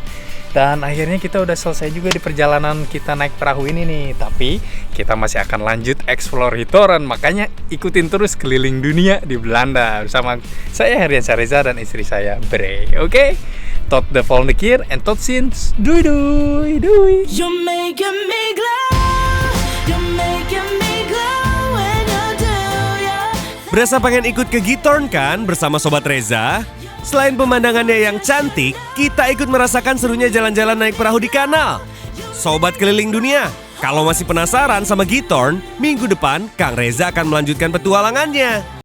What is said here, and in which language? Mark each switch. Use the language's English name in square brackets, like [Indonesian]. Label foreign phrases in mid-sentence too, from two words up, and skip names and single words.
[Indonesian] Dan akhirnya kita udah selesai juga di perjalanan kita naik perahu ini nih. Tapi kita masih akan lanjut explore Gitoren, makanya ikutin terus keliling dunia di Belanda bersama saya Herdian Reza dan istri saya Bre. Oke? [Dutch] Tot de volgende keer en tot ziens. Doei doei doei. [English] You're making me glow. You're making me glow when you do, yeah. [Indonesian] Berasa pengen ikut ke Gitoren kan bersama Sobat Reza? Selain pemandangannya yang cantik, kita ikut merasakan serunya jalan-jalan naik perahu di kanal. Sobat keliling dunia, kalau masih penasaran sama Gitoren, minggu depan Kang Reza akan melanjutkan petualangannya.